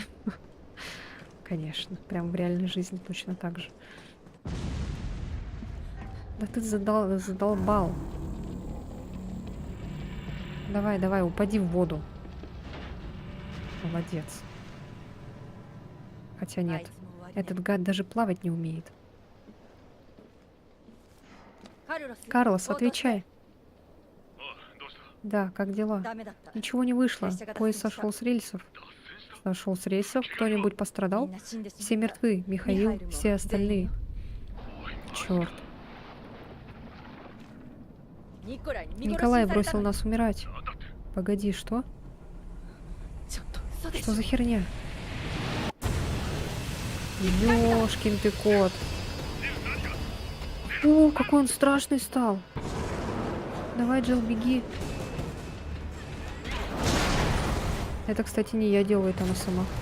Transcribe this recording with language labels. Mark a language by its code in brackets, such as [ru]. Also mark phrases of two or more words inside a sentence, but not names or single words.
[ru] Конечно, прям в реальной жизни точно так же. Да ты задолбал. Давай, упади в воду. Молодец. Хотя нет, [ja] あいつも終わりね [ru] этот гад даже плавать не умеет. カルロス Карлос, [ja] 応答して [ru] отвечай. [ja] ああ、どうした？ [ru] Да, как дела? [ja] ダメだった [ru] Ничего не вышло. Если когда Поезд встреча. сошел с рельсов. [ja] 脱線した？ [ru] Сошел с рельсов? Кто-нибудь [ja] み [ru] пострадал? [ja] んな死んでしまった [ru] Все мертвы. Михаил, Михаил, все остальные. [ja] おい、マジか。 [ru] Черт. [ja] ニコライに見殺し [ru] Николай [ja] にされた [ru] бросил [ja] の [ru] нас умирать. [ja] なんだって？ [ru] Погоди, что? [ja] ちょっと嘘でし [ru] Что [ja] ょ [ru] за херня? Ёшкин ты кот. О, какой он страшный стал. Давай, Джилл, беги. Это, кстати, не я делаю, это она сама.